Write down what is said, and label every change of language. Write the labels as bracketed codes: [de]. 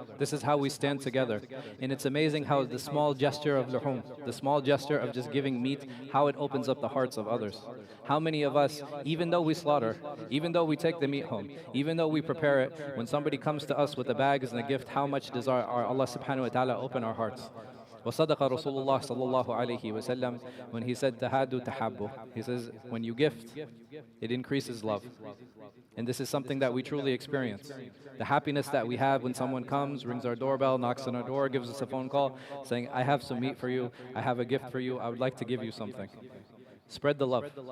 [en] This is how we stand together. And it's amazing how the small gesture of luhum, the small gesture of just giving meat, how it opens up the hearts of others. How many of us, even though we slaughter, even though we take the meat home, even though we prepare it, when somebody comes to us with a bag and a gift, how much does our Allah subhanahu wa ta'ala open our hearts? [ar] وصدق رسول الله صلى الله عليه وسلم [en] when he said [ar] تهادوا تحابوا. [en] He says when you gift, it increases love. And this is something that we truly experience. The happiness that we have when someone comes, rings our doorbell, knocks on our door, gives us a phone call, saying, I have some meat for you, I have a gift for you, I would like to give you something. Spread the love.